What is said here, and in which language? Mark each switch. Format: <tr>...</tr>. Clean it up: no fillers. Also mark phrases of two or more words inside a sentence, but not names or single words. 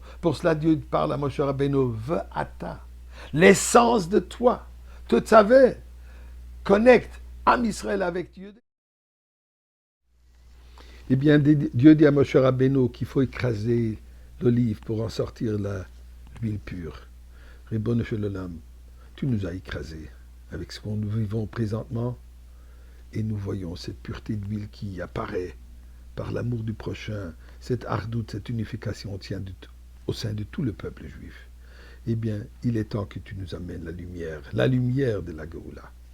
<fr>Pour cela, Dieu parle à Moshe Rabbeinu, Ve'ata, l'essence de toi. Tu savais, connecte Am Israël avec Dieu. Eh bien, Dieu dit à Moshe Rabbeinu qu'il faut écraser l'olive pour en sortir l'huile pure.</fr> <he>רבונו של עולם,</he> <fr>tu nous as écrasés avec ce que nous vivons présentement et nous voyons cette pureté d'huile qui apparaît par l'amour du prochain, cette ardoute, cette unification au sein de tout le peuple juif. Eh bien, il est temps que tu nous amènes la lumière de la Géoula.</fr>